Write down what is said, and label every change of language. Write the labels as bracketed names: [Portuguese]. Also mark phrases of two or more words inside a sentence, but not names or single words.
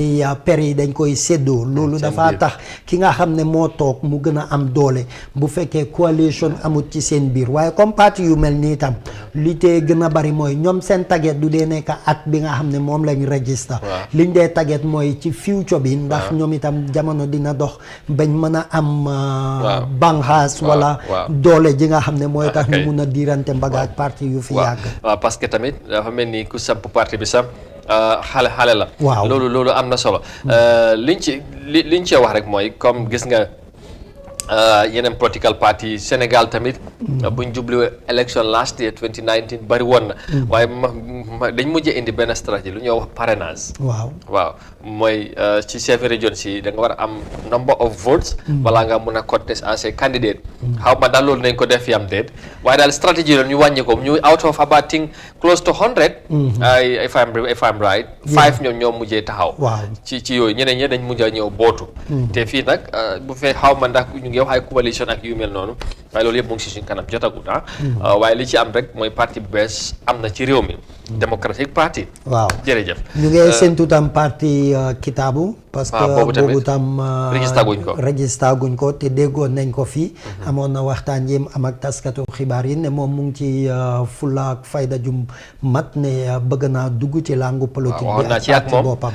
[Wolof] ni per yi dañ koy séddoo loolu dafa tax ki nga xam ne moo toog mu gën a am doole bu fekkee coalition amut ci seen biir waaye comme parti yu mel nii tam li tee gën a bari mooy ñoom seen target du dee nekk at bi nga xam ne moom lañ register liñ dee target mooy ci future bi ndax ñoom itam jamono dina dox bañ mën a am banxaas wala doole ji nga xam ne mooy tax ñu mun a diirante mbaga ak parti yu fi yàgg parce que tamit dafa mel ni ku samp parti bi sax xale la loolu am na solo liñ ci wax rek mooy comme gis nga yeneen [English] political party [Wolof] Sénégal tamit buñ jublu [English] election last year [Wolof] 2019 bari woon na waaye dañ mujjee indi benn stratégie lu ñuy wax parrainage waaw mooy ci chef région si da nga war a am [English] number of votes [Wolof] balaa nga mun a [English] contest as a candidate [Wolof] xaw ma daal loolu nañ ko def yam déet waaye daal stratégie la ñu wàññi ko ñu [English] out of about close to 100 if I'm right [Wolof] 5 ñoo mujjee taxaw ci yooyu ñeneen ñi dañ mujjee ñëw bootu te fii nag bu fee xaw ma ndax ñu ngi wax ay coalition ak yu mel noonu waaye loolu yëpp mu ngi si suñ kanam jotagut waaye li ci am rek mooy parti bu bees am na ci réew mi Democratic Party waaw jërëjëf ñu ngi séntu tam parti Kitaabu parce que boobu tam registré guñ ko te déggoon nañ ko fii amoon na waxtaan yim am ak taskatu xibaar yi ne moom mu ngi ci fulla ak fayda jum mat ne bëgg naa dugg ci [French] langue politique [Wolof] bi ak ci boppam